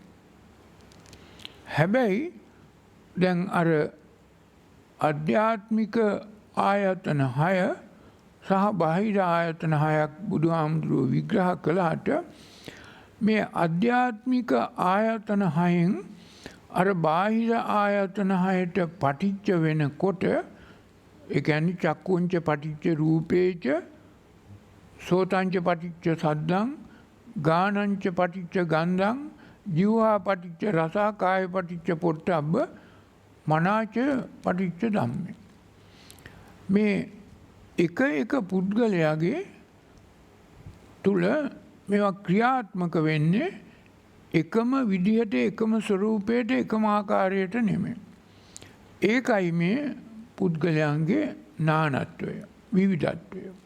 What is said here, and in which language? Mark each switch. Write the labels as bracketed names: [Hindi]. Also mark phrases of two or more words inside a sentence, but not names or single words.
[Sinhala] හැබැයි දැන් අර අධ්‍යාත්මික ආයතන 6 සහ බාහිර ආයතන 6ක් බුදුහාමුදුරුවෝ විග්‍රහ කළාට මේ අධ්‍යාත්මික ආයතන 6න් අර බාහිර ආයතන 6ට පටිච්ච වෙනකොට ඒ කියන්නේ [Pali] චක්කුංච පටිච්ච රූපේච, සෝතංච පටිච්ච සද්දං, ගානංච පටිච්ච ගන්ධං, ජීවා පටිච්ච රසා, කාය පටිච්ච පොට්ටබ්බ, මනාච පටිච්ච ධම්මේ. [Sinhala] මේ එක පුද්ගලයාගේ තුල මේවා ක්‍රියාත්මක වෙන්නේ එකම විදිහට, එකම ස්වરૂපයට, එකම ආකාරයට නෙමෙයි. ඒකයි මේ පුද්ගලයන්ගේ නානත්වය, විවිධත්වය.